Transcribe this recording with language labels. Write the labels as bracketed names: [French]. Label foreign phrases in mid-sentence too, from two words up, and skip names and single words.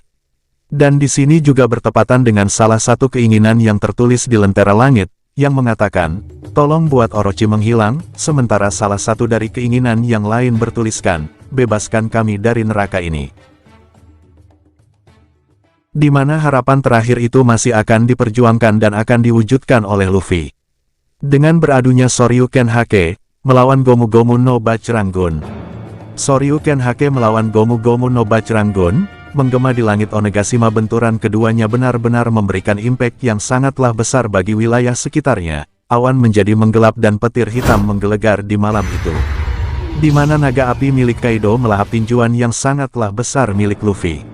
[Indonesian] Dan di sini juga bertepatan dengan salah satu keinginan yang tertulis di Lentera Langit, yang mengatakan, tolong buat Orochi menghilang, sementara salah satu dari keinginan yang lain bertuliskan, bebaskan kami dari neraka ini. Di mana harapan terakhir itu masih akan diperjuangkan dan akan diwujudkan oleh Luffy. Dengan beradunya Shoryuken Hake, melawan Gomu Gomu no Bachrangun. Shoryuken Hake melawan Gomu Gomu no Bachrangun, menggema di langit Onigashima. Benturan keduanya benar-benar memberikan impact yang sangatlah besar bagi wilayah sekitarnya. Awan menjadi menggelap dan petir hitam menggelegar di malam itu. Di mana naga api milik Kaido melahap tinjuan yang sangatlah besar milik Luffy.